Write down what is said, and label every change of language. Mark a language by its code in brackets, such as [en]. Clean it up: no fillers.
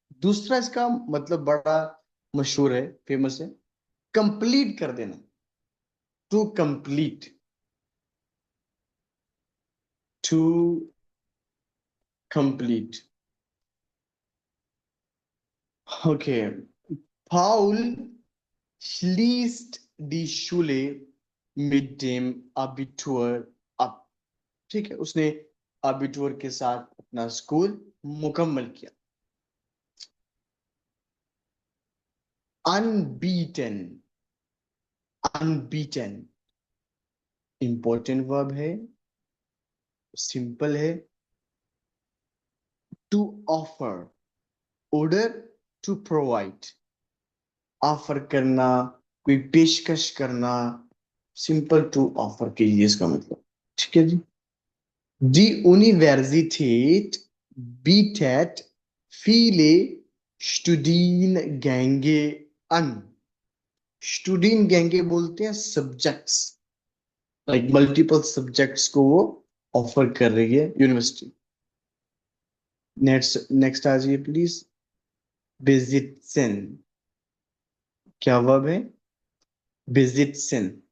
[hi] दूसरा इसका मतलब बड़ा मशहूर है, फेमस है, कंप्लीट कर देना, [en] To complete, to complete. Okay. [de] Paul schließt die Schule mit dem Abitur ab। [hi] ठीक है, उसने अबिटूर के साथ अपना स्कूल मुकम्मल किया। अनबीटन, अनबीटन इंपॉर्टेंट वर्ब है, सिंपल है। [en] to offer, order to provide, [hi] offer करना, कोई पेशकश करना, सिंपल टू ऑफर कीजिए इसका मतलब। ठीक है जी। [de] Die Universität bietet viele Studiengänge an। [hi] Studiengänge बोलते हैं सब्जेक्ट्स, लाइक मल्टीपल सब्जेक्ट्स को वो ऑफर कर रही है यूनिवर्सिटी। नेक्स्ट नेक्स्ट आ जाइए प्लीज। बेजिटसन। क्या वर्ब है? बेजिटसन।